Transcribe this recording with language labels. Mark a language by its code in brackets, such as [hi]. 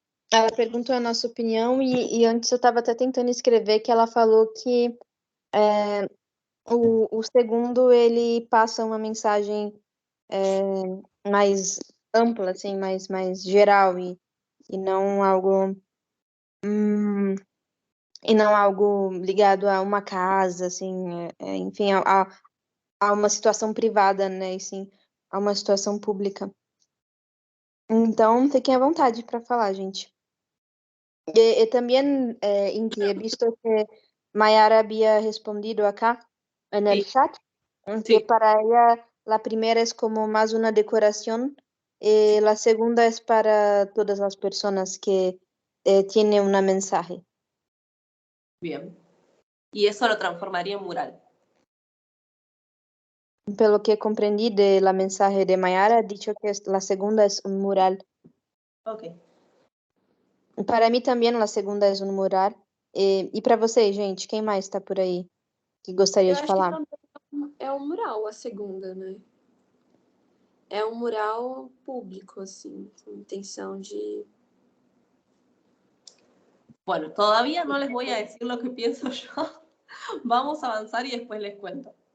[pt] Ela perguntou a nossa opinião e antes eu estava até tentando escrever que ela falou que o segundo ele passa uma mensagem mais ampla, assim, mais geral e não algo ligado a uma casa, assim, enfim, a uma situação privada, né, e sim a uma situação pública. Então, fiquem à vontade para falar, gente. [es] Y también, Inti, he visto que Mayara había respondido acá en el chat, que para ella la primera es como más una decoración, la segunda es para todas las personas que tienen un mensaje. Bien. Y eso lo transformaría en mural. Pelo que comprendí de la mensaje de Mayara, ha dicho que la segunda es un mural. Ok. [pt] Para mim também a segunda é um mural. E para vocês, gente, quem mais está por aí que gostaria de falar? Eu acho que é um mural a segunda, né? É um mural público, assim, com intenção de... [es] Bueno, todavía no les voy a decir lo que pienso yo. Vamos a avanzar y después les cuento.